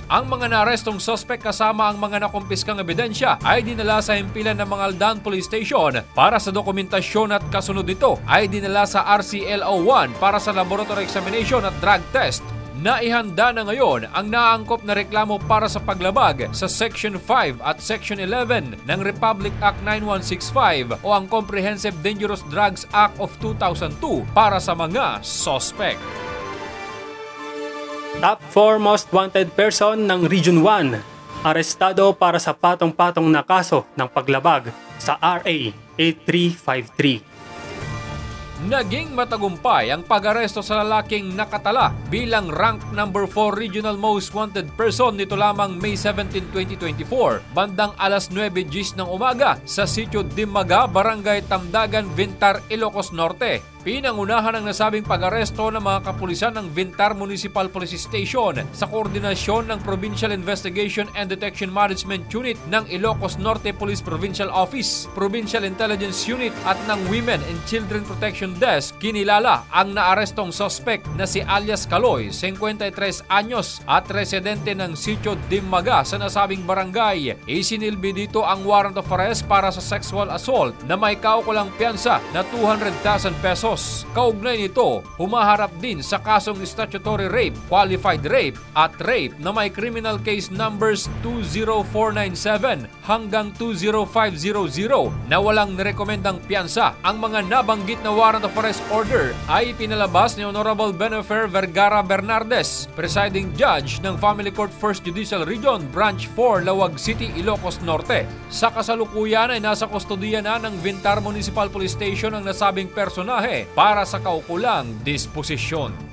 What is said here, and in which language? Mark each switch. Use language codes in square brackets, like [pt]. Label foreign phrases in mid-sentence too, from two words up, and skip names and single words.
[tl] Ang mga naarestong suspect kasama ang mga nakumpiskang ebidensya ay dinala sa himpilan ng Mangaldan Police Station para sa dokumentasyon at kasunod nito ay dinala sa RCLO1 para sa [en] laboratory examination [tl] at [en] drug test. [tl] Naihanda na ngayon ang naangkop na reklamo para sa paglabag sa Section 5 at Section 11 ng Republic Act 9165 o ang Comprehensive Dangerous Drugs Act of 2002 para sa mga suspect. [en] Top 4 most wanted person [tl] ng Region 1 arestado para sa patong-patong na kaso ng paglabag sa RA 8353. Naging matagumpay ang pag-aresto sa lalaking nakatala bilang [en] rank number 4 regional most wanted person [tl] nito lamang May 17, 2024, bandang alas 9:10 ng umaga sa Sitio Dimaga, Barangay Tamdagan, Vintar, Ilocos Norte. Pinangunahan ang nasabing pag-aresto ng mga kapulisan ng Vintar Municipal Police Station sa koordinasyon ng Provincial Investigation and Detection Management Unit ng Ilocos Norte Police Provincial Office, Provincial Intelligence Unit at ng Women and Children Protection Desk. Kinilala ang naarestong suspect na si alias Kaloy, 53 anyos at residente ng Sitio Dimaga sa nasabing barangay. Isinilbi dito ang [en] warrant of arrest [tl] para sa [en] sexual assault [tl] na may kaukulang piyansa na 200,000 pesos. Kaugnay nito, humaharap din sa kasong [en] statutory rape, qualified rape [tl] at rape na may [en] criminal case numbers 20497 [tl] hanggang 20500 na walang nirekomendang piyansa. Ang mga nabanggit na [en] warrant of arrest order [tl] ay pinalabas ni Honorable Benefer Vergara Bernardes, [en] presiding judge [tl] ng Family Court 1st Judicial Region, Branch 4, Lawag City, Ilocos Norte. Sa kasalukuyan ay nasa kustodiya na ng Vintar Municipal Police Station ang nasabing personahe para sa kaukulang disposisyon.